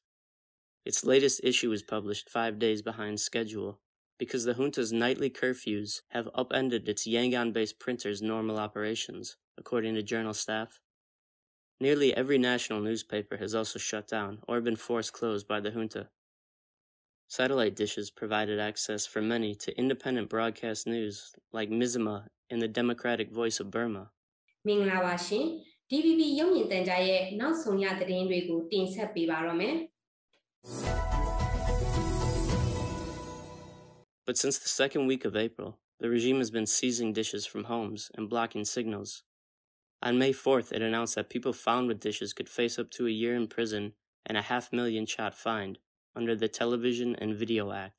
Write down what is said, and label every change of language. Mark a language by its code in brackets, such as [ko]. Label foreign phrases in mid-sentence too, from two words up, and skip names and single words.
[en] Its latest issue was published 5 days behind schedule because the junta's nightly curfews have upended its Yangon-based printer's normal operations, according to journal staff. Nearly every national newspaper has also shut down or been forced closed by the junta. Satellite dishes provided access for many to independent broadcast news like Myanmar and the Democratic Voice of Burma. [my] မင်္ဂလာပါရှင် DVB ရုပ်မြင်သံကြားရဲ့နောက်ဆုံးရသတင်းတွေကိုတင်ဆက်ပေးပါရမယ် [en] But since the second week of April, the regime has been seizing dishes from homes and blocking signals. On May 4th, it announced that people found with dishes could face up to a year in prison and a $500,000 baht fine under the Television and Video Act.